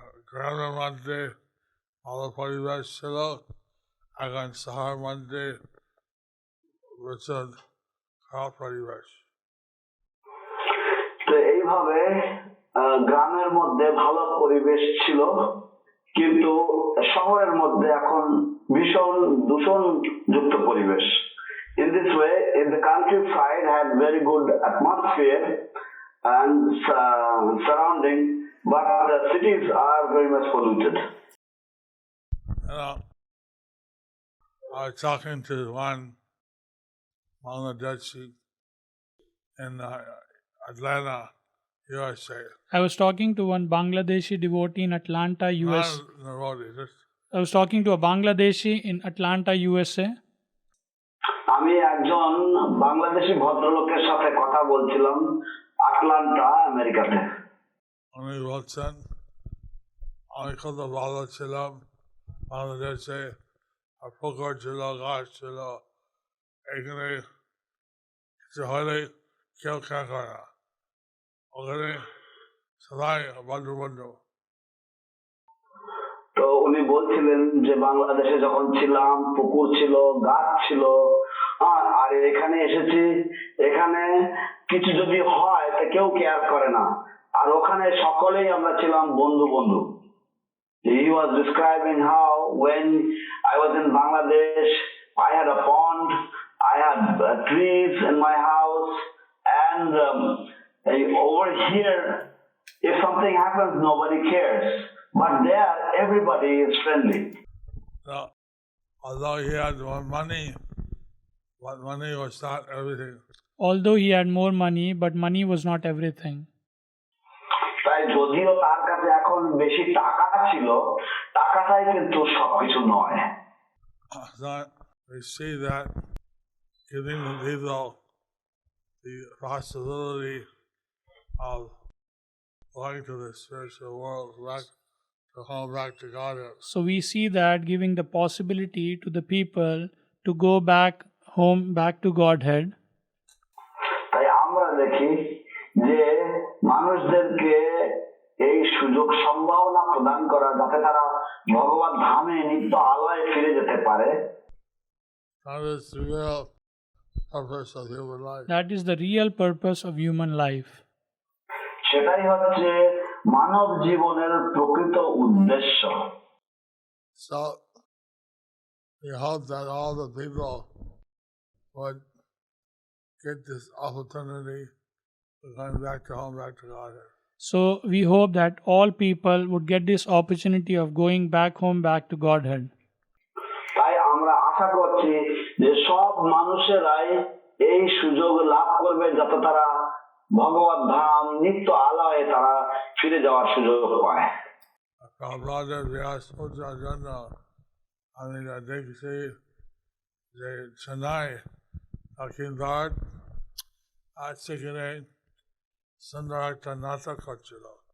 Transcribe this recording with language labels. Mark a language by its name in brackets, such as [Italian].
[Bangla] গ্রামের মধ্যে ভালো পরিবেশ ছিল, এখন শহরের মধ্যে খারাপ পরিবেশ। তো এইভাবে গ্রামের মধ্যে ভালো পরিবেশ ছিল, কিন্তু শহরের মধ্যে এখন ভীষণ দূষণ যুক্ত পরিবেশ. [English] In this way, in the countryside had very good atmosphere and surrounding, but the cities are very much polluted. I was talking to one Bangladeshi in Atlanta, USA. I was talking to one Bangladeshi devotee in Atlanta, US. Not Nairobi, just I was talking to a Bangladeshi in Atlanta, USA. [Bangla] আমি একজন বাংলাদেশি ভদ্রলোকের সাথে কথা বলছিলাম Atlanta, আমেরিকাতে. উনি বলছেন আমি কত ভালো ছিলাম বাংলাদেশে, আর পুকুর ছিল, গাছ ছিল, এখানে কিছু হলে কেউ খেয়া করে না, ওখানে সবাই বন্ধু বন্ধু. তো উনি বলছিলেন যে বাংলাদেশে যখন ছিলাম পুকুর ছিল, গাছ ছিল, আর এখানে এসেছি, এখানে কিছু যদি হয় তা কেউ কেয়ার করে না, আর ওখানে সকলেই আমরা ছিলাম বন্ধু বন্ধু. [English] He was describing how when I was in Bangladesh, I had a pond, I had trees in my house, and over here, if something happens, nobody cares. But there, everybody is friendly. So, although he had more money, but money was not everything. Although he had more money, but money was not everything. [Bangla] তাই যদিও তার কাছে এখন বেশি টাকা ছিল, টাকাটাই কিন্তু সবকিছু নয়. [English] So we see that giving the people the possibility of going to the spiritual world, back to home, back to God. So we see that giving the possibility to the people to go back home, back to Godhead. [Bangla] তাই আমরা দেখি যে মানুষদেরকে এই সুযোগ সম্ভাবনা প্রদান করা যাতে তারা ভগবান ধামে নিত্য আলোয় ফিরে যেতে পারে. [English] That is the real purpose of human life. That is the real purpose of human life. [Bangla] সেটাই হচ্ছে মানব জীবনের প্রকৃত উদ্দেশ্য. [English] So we hope that all the people would get this opportunity of going back to home, back to God. So we hope that all people would get this opportunity of going back home, back to Godhead. [Bangla] তাই আমরা আশা করছি যে সব মানুষেরাই এই সুযোগ লাভ করবে যাতে তারা ভগবত ধাম নিত্য আলোয় তারা ফিরে যাওয়ার সুযোগ পায়. Prabhupada Vyas Puja Jana, আমি দেখছি যে চেন্নাই দক্ষিণভারত আর সেখানে সুন্দর একটা নাটক হচ্ছিল.